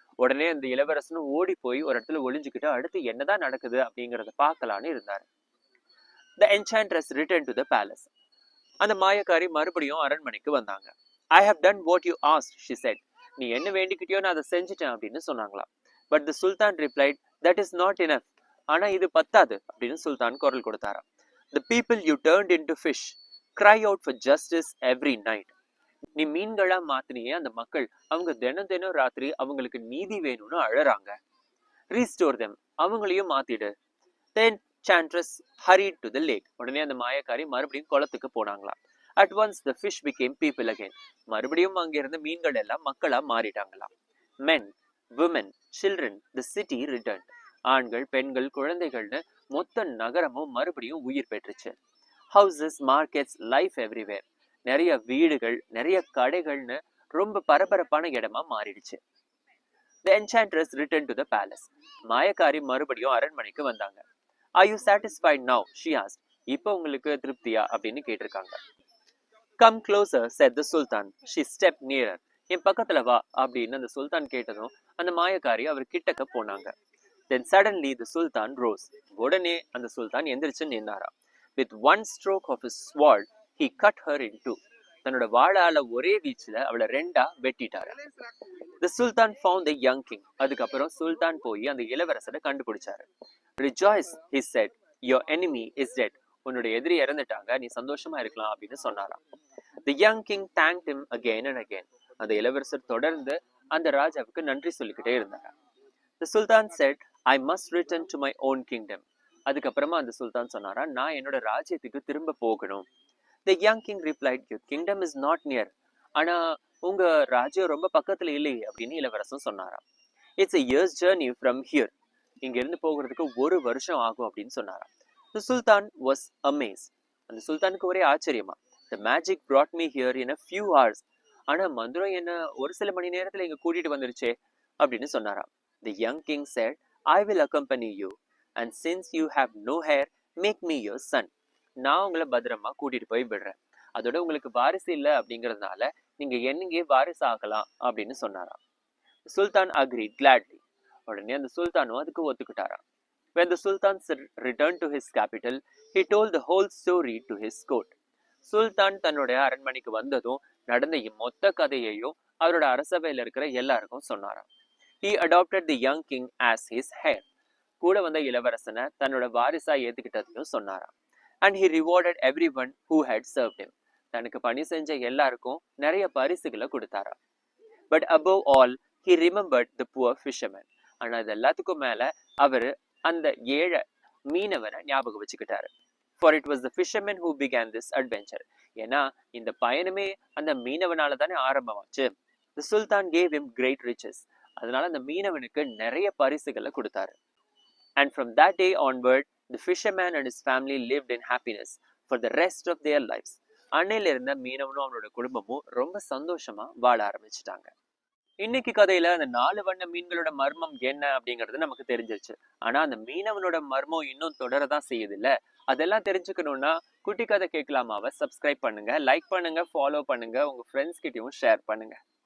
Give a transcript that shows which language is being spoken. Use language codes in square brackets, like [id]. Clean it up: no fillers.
[ta] உடனே அந்த இளவரசனும் ஓடி போய் ஒரு இடத்துல ஒளிஞ்சுக்கிட்டு அடுத்து என்னதான் நடக்குது அப்படிங்கறத பார்க்கலான்னு இருந்தாரு. [en] The enchantress returned to the palace. [ta] அந்த மாயக்காரி மறுபடியும் அரண்மனைக்கு வந்தாங்க. [en] I have done what you asked, she said. [ta] நீ என்ன வேண்டிக்கிட்டியோ நான் அதை செஞ்சுட்டேன் அப்படின்னு சொன்னாங்களா. [en] But the Sultan replied, that is not enough. [ta] ஆனா இது பத்தாது அப்படின்னு சுல்தான் குரல் கொடுத்தாராம். [en] The people you turned into fish cry out for justice every night. [ta] நீ மீன்களா மாத்தினியே அந்த மக்கள், அவங்க தினம் தினம் ராத்திரி அவங்களுக்கு நீதி வேணும்னு அழறாங்க. [en] Restore them. [ta] அவங்களையும் மாத்திடு. [en] Then enchantress hurried to the lake. [ta] உடனே அந்த மாயக்காரி மறுபடியும் குளத்துக்கு போனாங்களா. [en] At once the fish became people again. [ta] மறுபடியும் அங்க இருந்த மீன்கள் எல்லாம் மக்களா மாறிட்டாங்களா. [en] Men, women, children, the city returned. [ta] ஆண்கள், பெண்கள், குழந்தைகள்னு மொத்த நகரமும் மறுபடியும் உயிர் பெற்றுச்சு. [en] Houses, markets, life everywhere. [ta] நிறைய வீடுகள், நிறைய கடைகள்னு ரொம்ப பரபரப்பான இடமா மாறிடுச்சு. [en] The enchantress returned to the palace. [ta] மாயக்காரி மறுபடியும் அரண்மனைக்கு வந்தாங்க. [en] Are you satisfied now? She asked. [ta] இப்போ உங்களுக்கு திருப்தியா அப்படின்னு கேட்டிருக்காங்க. [en] Come closer, said the Sultan. She stepped nearer. [ta] என் பக்கத்துல வா அப்படின்னு அந்த சுல்தான் கேட்டதும் அந்த மாயக்காரி அவர் கிட்டக்க போனாங்க. [en] Then suddenly the Sultan rose. [ta] உடனே அந்த சுல்தான் எந்திரிச்சு நின்னாரா. [en] With one stroke of his sword, he cut her in two. [ta] தன்னோட வாளால ஒரே வீச்சுல அவளை ரெண்டா வெட்டிட்டாரு. [en] The Sultan found the young king. [ta] அதுக்கப்புறம் சுல்தான் போய் அந்த இளவரசரை கண்டுபிடிச்சாரு. [en] Rejoice, he said. Your enemy is dead. [ta] உன்னுடைய எதிரி இறந்துட்டாங்க, நீ சந்தோஷமா இருக்கலாம் அப்படின்னு சொன்னாராம். [en] The young king thanked him again and again. [ta] அந்த இளவரசர் தொடர்ந்து அந்த ராஜாவுக்கு நன்றி சொல்லிக்கிட்டே இருந்தாங்க. [en] The Sultan said, I must return to my own kingdom. [ta] அதுக்கப்புறமா அந்த சுல்தான் சொன்னாரா, நான் என்னோட ராஜ்யத்துக்கு திரும்ப போகணும். [en] The young king replied, your kingdom is not near. [ta] ஆனா உங்க ராஜ்யம் ரொம்ப பக்கத்துல இல்லையே அப்படின்னு இளவரசன் சொன்னாராம். [en] It's a year's journey from here. [ta] இங்க இருந்து போகிறதுக்கு 1 வருஷம் ஆகும் அப்படின்னு சொன்னாராம். [en] The Sultan was amazed. [ta] அந்த சுல்தானுக்கு ஒரே ஆச்சரியமா. [en] The magic brought me here in a few hours. [ta] ஆனா மந்திரம் என்ன ஒரு சில மணி நேரத்துல இங்க கூட்டிட்டு வந்துருச்சே அப்படின்னு சொன்னாராம். [en] The young king said, I will accompany you, and since you have no heir, make me your son. [ta] நான் உங்களை பத்திரமா கூட்டிட்டு போய் விடுறேன். அதோட உங்களுக்கு வாரிசு இல்லை அப்படிங்கிறதுனால நீங்க என்னையே வாரிசு ஆகலாம் அப்படின்னு சொன்னாராம். [en] சுல்தான் agreed gladly. [ta] உடனே அந்த சுல்தானும் அதுக்கு ஒத்துக்கிட்டாராம். [en] When the Sultan returned to his capital, he told the whole story to his court. [ta] சுல்தான் தன்னுடைய அரண்மனைக்கு வந்ததும் நடந்த மொத்த கதையையும் அவரோட அரசவையில் இருக்கிற எல்லாருக்கும் சொன்னாராம். [en] He adopted the young king as his heir. [ta] கூட வந்த இளவரசனை தன்னோட வாரிசா ஏத்துக்கிட்டதையும் சொன்னாராம். [en] And he rewarded everyone who had served him. [ta] தனக்கு பணி செஞ்ச எல்லாருக்கும் நிறைய பரிசுகளை கொடுத்தாராம். [en] But above all, he remembered the poor fisherman. [ta] ஆனா இது எல்லாத்துக்கும் மேல அவரு அந்த ஏழை மீனவனை ஞாபகம் வச்சுக்கிட்டாரு. [en] For it was the fisherman who began this adventure. [ta] ஏன்னா இந்த பயணமே அந்த மீனவனால தானே ஆரம்பமாச்சு. [en] The Sultan gave him great riches. [ta] அதனால அந்த மீனவனுக்கு நிறைய பரிசுகளை கொடுத்தாரு. [en] And from that day onward, the fisherman and his family lived in happiness for the rest of their lives. [ta] அன்னையில இருந்த மீனவனும் அவனோட குடும்பமும் ரொம்ப சந்தோஷமா வாழ ஆரம்பிச்சுட்டாங்க. இன்னைக்கு கதையில அந்த 4 வண்ண மீன்களோட மர்மம் என்ன அப்படிங்கிறது நமக்கு தெரிஞ்சிருச்சு. ஆனா அந்த மீனவனோட மர்மம் இன்னும் தொடரதான் செய்யுது இல்ல. அதெல்லாம் தெரிஞ்சுக்கணும்னா குட்டி கதை கேட்கலாமாவை சப்ஸ்கிரைப் பண்ணுங்க, லைக் பண்ணுங்க, ஃபாலோ பண்ணுங்க, உங்க ஃப்ரெண்ட்ஸ் கிட்டயும் ஷேர் பண்ணுங்க.